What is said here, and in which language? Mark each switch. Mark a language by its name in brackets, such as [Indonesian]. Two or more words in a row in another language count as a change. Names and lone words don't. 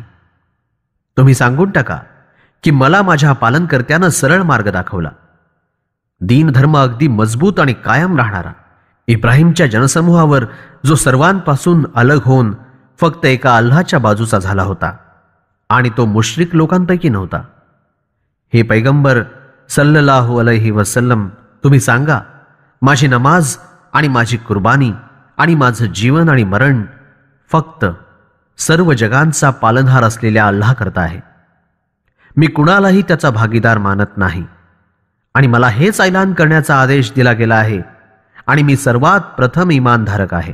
[Marathi] तुम्ही सांगून टाका की मला माझ्या पालनकर्त्यानं सरळ मार्ग दाखवला. दीन धर्म अगदी मजबूत आणि कायम राहणारा इब्राहिमच्या जनसमूहावर, जो सर्वांपासून अलग होऊन फक्त एका अल्लाहच्या बाजूचा झाला होता आणि तो मुश्रिक लोकांपैकी नव्हता. हे पैगंबर [Arabic] صلى الله عليه وسلم, [Marathi] तुम्ही सांगा, माझी नमाज आणि माझी कुर्बानी आणि माझं जीवन आणि मरण फक्त सर्व जगांचा पालनहार असलेल्या अल्लाह करता आहे. मी कुणालाही त्याचा भागीदार मानत नाही आणि मला हेच ऐलान करण्याचा आदेश दिला गेला आहे आणि मी सर्वात प्रथम इमानधारक आहे.